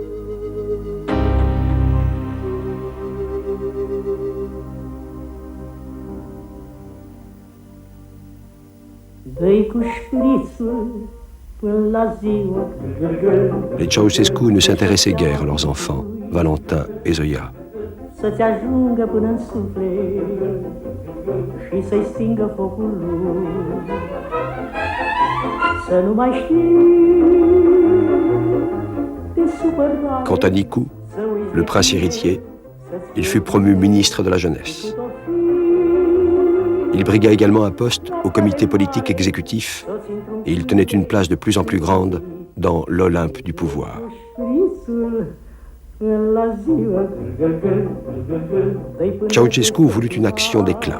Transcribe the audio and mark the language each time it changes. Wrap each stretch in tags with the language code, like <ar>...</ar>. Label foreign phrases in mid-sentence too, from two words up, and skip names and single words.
<fr>Les Ceausescu ne s'intéressaient guère à leurs enfants, Valentin et Zoya.</fr> <ro>Să-ți ajungă până în suflet și să-i stingă focul lui. Să nu mai știi de supărare.</ro> <fr>Quant à Nicu, le prince héritier, il fut promu ministre de la jeunesse. Il brigua également un poste au comité politique exécutif et il tenait une place de plus en plus grande dans l'Olympe du pouvoir. Ceausescu voulut une action d'éclat.</fr>